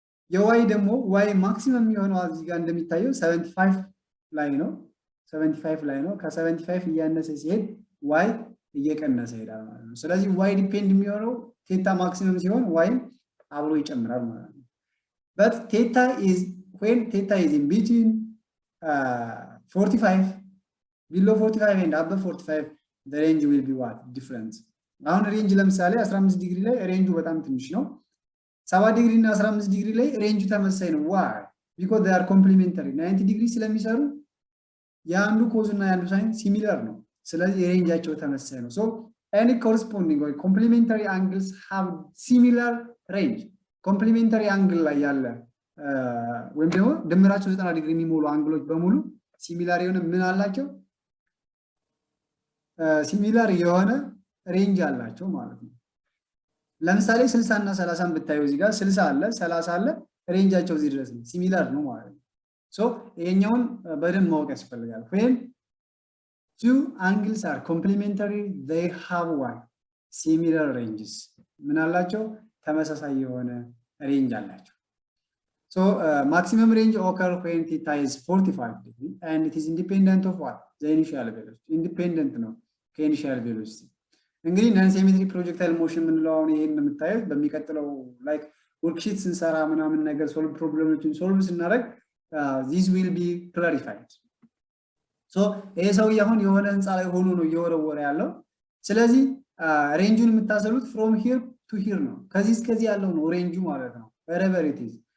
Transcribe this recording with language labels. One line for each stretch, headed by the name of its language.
Amharic: የዋይ ደግሞ ዋይ ማክሲመም የሚሆነው እዚህ ጋር እንደሚታየው 75 ላይ ነው። 75 ላይ ነው። ከ75 እያነሰ ሲሄድ ዋይ እየቀነሰ ይሄዳል ማለት ነው። ስለዚህ ዋይ ዲፔንድ የሚሆነው ቴታ ማክሲመም ሲሆን ዋይም አብሮ ይጨምራል ማለት ነው።
English: but theta is when theta is in between 45 below 45 and above 45 the range will be what different.
Amharic: አሁን ሬንጅ ለምሳሌ 15 ዲግሪ ላይ ሬንጁ በጣም ትንሽ ነው። 7 ዲግሪ እና 15 ዲግሪ ላይ ሬንጁ ተመሳሳይ ነው። why?
English: because they are complementary
Amharic: 90 ዲግሪ ስለሚሰሩ የአንዱ ኮዝ እና የአንዱ ሳይን ሲሚላር ነው። ስለዚህ ሬንጃቸው ተመሳሳይ ነው።
English: so any corresponding or complementary angles have similar range.
Amharic: complementary angle ላይ ያለ ወይም ደግሞ ድምራቸው 90 ዲግሪ የሚሞሉ አንግሎች በሙሉ ሲሚላር የሆነ ምን አላቸው? ሲሚላር የሆነ ሬንጅ አላቸው ማለት ነው። ለምሳሌ 60 እና 30 ብታዩ እዚህ ጋር 60 አለ 30 አለ ሬንጃቸው እዚህ ድረስ ነው። ሲሚላር ነው ማለት ነው። so ይሄኛውን በደንብ ማወቅ ያስፈልጋል።
English: when two angles are complementary they have what similar ranges
Amharic: ምን አላቸው? ተመሳሳይ የሆነ ሬንጅ አላቸው።
English: so maximum range occur when theta is 45 degree and it is independent of what the initial velocity.
Amharic: independent ነው ከኢኒሺያል ቬሎሲቲ። እንግዲህ ነን ሲሜትሪክ ፕሮጀክታይል ሞሽን የምንለው አሁን ይሄን የምታዩት በሚቀጥለው ላይክ ወርክሺት ስንሰራ ምናምን ነገር ሶልቭ ፕሮብሌሞችን ሶልቭ ስናደርግ
English: this will be clarified.
Amharic: so ይሄ ሰው አሁን የሆነ ህንፃ ላይ ሆኖ ነው እየወረወረ ያለው። ስለዚህ ሬንጁን የምታሰሉት from here to here ነው። ከዚህ እስከዚህ ያለው ነው ሬንጁ ማለት ነው wherever it is.